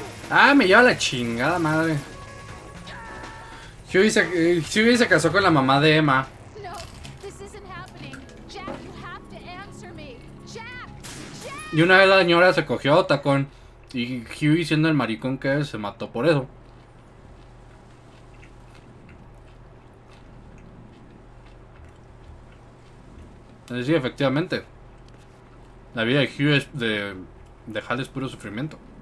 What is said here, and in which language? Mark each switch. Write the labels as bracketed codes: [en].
[es] Ah, me lleva la chingada madre. Huey se casó con la mamá de Emma. [en] No, this isn't happening. Jack, you have to answer me. Jack! Jack! [es] Y una vez la señora se cogió a Otacon. Y Huey, siendo el maricón que es, se mató por eso. Es decir, efectivamente. La vida de Huey es de Hal es puro sufrimiento.